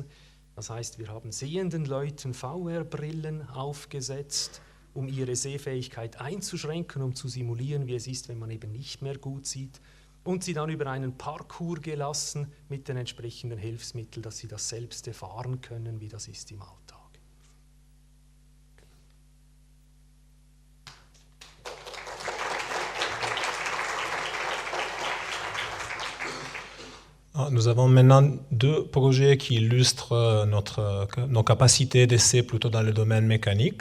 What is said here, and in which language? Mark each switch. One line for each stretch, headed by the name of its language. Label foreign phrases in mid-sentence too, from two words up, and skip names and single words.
German: Das heißt, wir haben sehenden Leuten VR-Brillen aufgesetzt, um ihre Sehfähigkeit einzuschränken, um zu simulieren, wie es ist, wenn man eben nicht mehr gut sieht. Und sie dann über einen Parcours gelassen mit den entsprechenden Hilfsmitteln, dass sie das selbst erfahren können, wie das ist im Alltag.
French: Nous avons maintenant deux projets qui illustrent nos capacités d'essai plutôt dans le domaine mécanique.